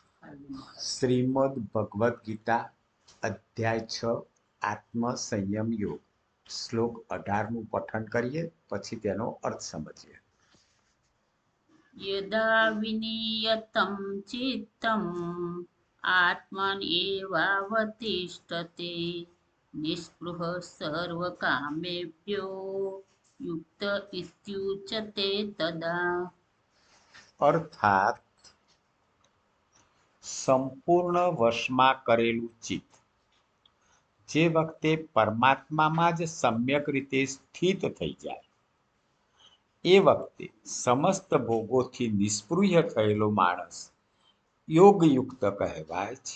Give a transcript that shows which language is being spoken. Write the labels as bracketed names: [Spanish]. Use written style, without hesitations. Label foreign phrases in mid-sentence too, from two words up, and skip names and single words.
[Gujarati] શ્રીમદ ભગવદ્ ગીતા અધ્યાય 6 આત્મ સંયમ યોગ શ્લોક 18નું પઠન કરીએ, પછી તેનો અર્થ સમજીએ. [Sanskrit] यदा विनियतं चित्तम् आत्मन्येवावतिष्ठते निःस्पृहः सर्वकामेभ्यो युक्त इत्युच्यते तदा. [Gujarati] અર્થાત સંપૂર્ણ વશમાં કરેલું ચિત્ત જે વખતે પરમાત્મામાં જ સમ્યક રીતે સ્થિત થઈ જાય, એ વખતે સમસ્ત ભોગોથી નિસ્પૃહ્ય થયેલો માણસ યોગયુક્ત કહેવાય છે.